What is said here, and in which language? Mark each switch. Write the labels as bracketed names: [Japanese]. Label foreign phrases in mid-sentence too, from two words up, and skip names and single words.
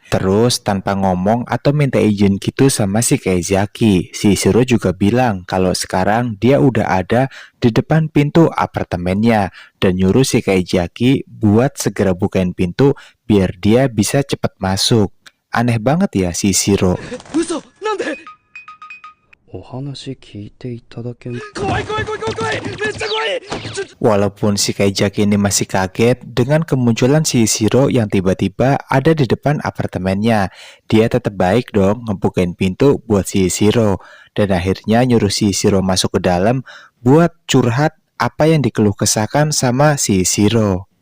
[Indonesian] Terus tanpa ngomong atau minta izin gitu sama si Kaizaki, si Shiro juga bilang kalau sekarang dia udah ada di depan pintu apartemennya dan nyuruh si Kaizaki buat segera bukain pintu biar dia bisa cepat masuk. Aneh banget ya si Shiro. [Japanese] 嘘なんで？お話聞いていただけん？怖い怖い怖い怖い怖い！めっちゃ怖い！ [Indonesian] Walaupun si Kaizaki ini masih kaget dengan kemunculan si Shiro yang tiba-tiba ada di depan apartemennya, dia tetap baik dong ngebukain pintu buat si Shiro dan akhirnya nyuruh si Shiro masuk ke dalam buat curhat apa yang dikeluh kesahkan sama si Shiro.